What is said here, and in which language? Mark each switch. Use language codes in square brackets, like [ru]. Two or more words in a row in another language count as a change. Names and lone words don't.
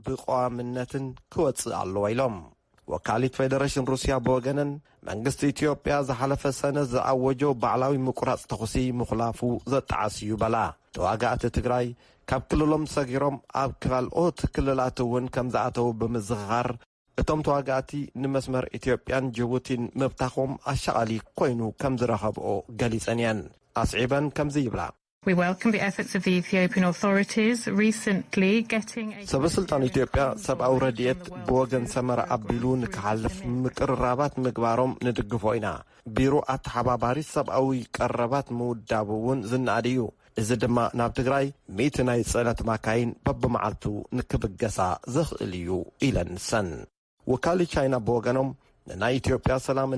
[ti] ብቋምነትን ክወፅእ ኣለዎ ኢሎም ወካሊት ፌደሬሽን ሩስያ ብወገነን መንግስቲ ኢትዮጵያ ዝሓለፈ ሰነድ ዝኣወጆ ባዕላዊ ምቁራጽ ተኽሲ ምኽላፉ ዘጠዓስ እዩ በላ ተዋጋእቲ ትግራይ ካብ ክልሎም ሰጊሮም ኣብ ካልኦት ክልላት እውን ከም ዝኣተዉ ብምዝኽኻር እቶም ተዋጋእቲ ንመስመር ኢትዮጵያን ጅቡቲን ምብታኾም ኣሸቓሊ ኮይኑ ከም ዝረኸብኦ ገሊጸን እየን ኣስዒበን ከምዚ ይብላ [en] We welcome the efforts of the Ethiopian authorities recently getting [ti] ሰበስልጣን ኢትዮጵያ ሰብኣዊ ረድኤት ብወገን ሰመራ ኣቢሉ ንክሓልፍ ምቅርራባት ምግባሮም ንድግፎ ኢና ቢሮ ኣተሓባባሪ ሰብኣዊ ቀረባት ምውዳብ እውን ዝናኣድ እዩ እዚ ድማ ናብ ትግራይ 100 ናይ ጽዕነት ማካይን በብመዓልቱ ንክብገሳ ዘኽእል እዩ ኢለን ሰን ወካሊ ቻይና ብወገኖም ናይ ኢትዮጵያ ሰላምን